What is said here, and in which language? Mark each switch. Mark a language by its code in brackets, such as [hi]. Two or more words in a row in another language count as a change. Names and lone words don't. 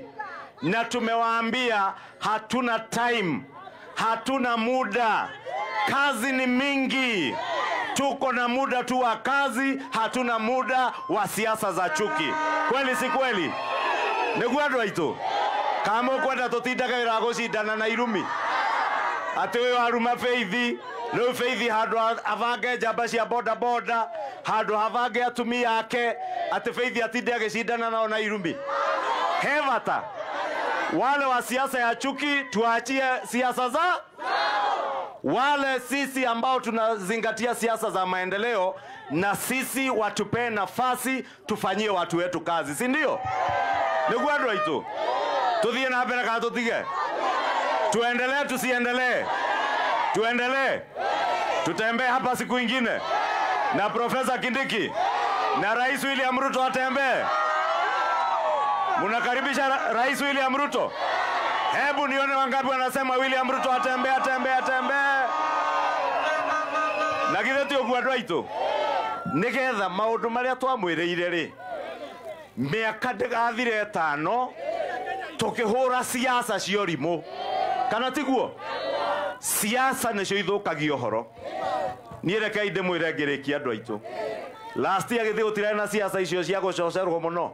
[sw] Na tumewaambia hatuna time, hatuna muda, kazi ni mingi. Tuko na muda tu wa kazi, hatuna muda wa siasa za chuki. Kweli si kweli? [ki] Niguo andu aitu kama ukwenda tutindaga wira gucindana na irumi ati we waruma Faith no Faith handu avange njamba cia boda boda handu havange atumia yake ati Faith atinde agicindana nao na irumi. [sw] Hevata wale wa siasa ya chuki tuachie siasa za wale sisi ambao tunazingatia siasa za maendeleo, na sisi watupe nafasi tufanyie watu wetu kazi, si ndio? [ki] Niguo andu aitu tuthie na mbere kana tutige? [sw] Tuendelee tusiendelee? Tuendelee. Tutembee hapa siku ingine na Profesa Kindiki na Rais William Ruto atembee. Munakaribisha Rais William Ruto? Hebu nione wangapi wanasema William Ruto atembee atembee atembee. [ki] Na githeti oguo andu aitu nigetha maundu maria twamwiriire ri miaka ndigathire 5 tukihura siasa cio rimu kana tiguo? Siasa nicio ithukagia uhoro. Nie reke inde mwire ngirikia andu aitu [en] last year [ki] githii gutire na siasa icio cia gucocerwo muno.